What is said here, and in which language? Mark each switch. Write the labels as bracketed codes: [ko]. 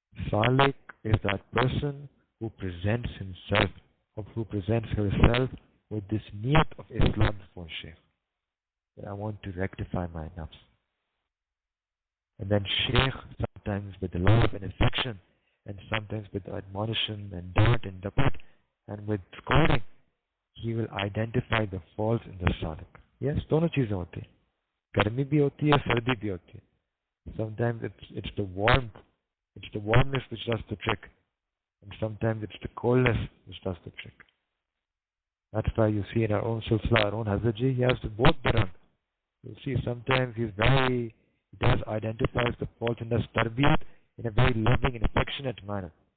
[en] Salik is that person who presents himself or who presents herself with this niyat of Islam before Shaykh. That I want to rectify my nafs. And then Shaykh, sometimes with love and affection, and sometimes with admonition and dart and dapat, and with scolding, he will identify the faults in the Salik. [hi] Yes, दोनों चीजें होती हैं. गर्मी भी होती है, सर्दी भी होती है. [en] Sometimes it's the warmth, it's the warmness which does the trick, and sometimes it's the coldness which does the trick. That's why you see in our own silsila, our own Hazratji, he has to both Baran. You see, sometimes he does identifies the fault in the tarbiyat in a very loving and affectionate manner.